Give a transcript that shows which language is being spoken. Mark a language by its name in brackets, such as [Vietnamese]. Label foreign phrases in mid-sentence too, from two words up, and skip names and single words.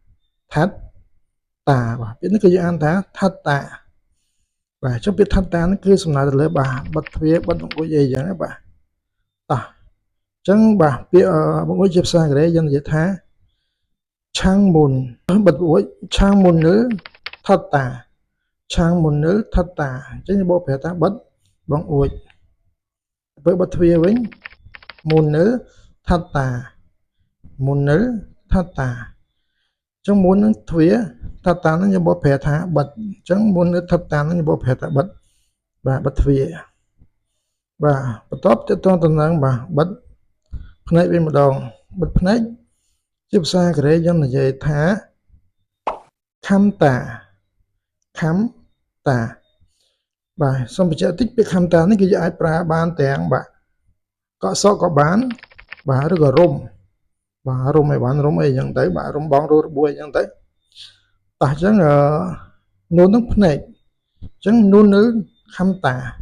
[Khmer] បាទពាក្យនេះគឺយើងអានថាថាត់តាបាទចុះពាក្យថាត់តានេះគឺសំដៅទៅលើបិទទ្វារបិទបង្អួចអីចឹងបាទតោះ ចឹងបាទពាក្យបង្អួចជាភាសាអង់គ្លេសយើងនិយាយថា창문បិទបង្អួច [Korean] 창문을 닫다 창문을 닫다 [Khmer] ចឹង បកប្រែថាបិទបង្អួចពេលបិទទ្វារវិញ [Korean] 문을 닫다 문을 닫다 [Khmer] ចឹងមុននឹងទ្វារ닫다នឹងយើងបកប្រែថាបិទចឹង [Korean] 문을 닫다 [Khmer] នឹងយើងបកប្រែថាបិទបាទបិទទ្វារបាទបន្ទាប់ទៅទៅនឹងបិទភ្នែកវិញម្ដងបិទភ្នែកជាភាសាអង់គ្លេសយើងនិយាយថា감다 បាទសូមបញ្ជាក់តិចពាក្យ감다នេះគឺយើងអាចប្រើបានទាំងកក់សក់ក៏បានបាទឬក៏រុំបាទរុំឲ្យបានរុំអីចឹងទៅបាទរុំបងរុំរបួសអីចឹងទៅតោះអញ្ចឹងនួននឹងភ្នែកអញ្ចឹងនួននៅ감다